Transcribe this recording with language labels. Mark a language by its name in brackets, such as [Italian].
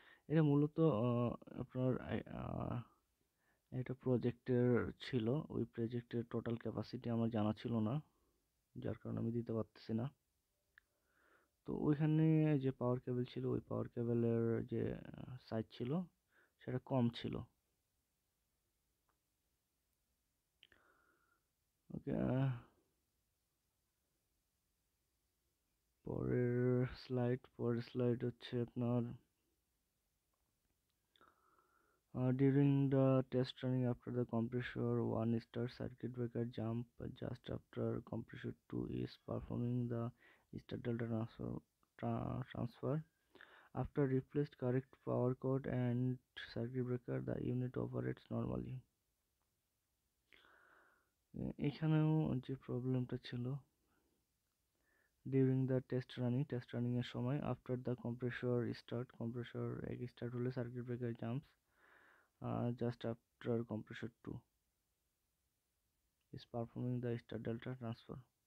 [Bangla] এটা মূলত আপনার একটা প্রজেক্টের ছিল। ওই প্রজেক্টের টোটাল ক্যাপাসিটি আমার জানা ছিল না, যার কারণে আমি দিতে পারতেছি না। তো ওইখানে যে পাওয়ার কেবল ছিল, ওই পাওয়ার কেবলের যে সাইজ ছিল সেটা কম ছিল। [English] okay, [Bangla] পরের স্লাইড হচ্ছে আপনার [English] during the test running after the compressor 1 start circuit breaker jump just after compressor 2 is performing the start delta transfer. After replaced correct power cord and circuit breaker, the unit operates normally. [Bangla] এখানেও যে প্রবলেমটা ছিল, [English] During the test running এর সময় after the compressor start হলে circuit breaker jumps just after compressor 2 is performing the star delta transfer.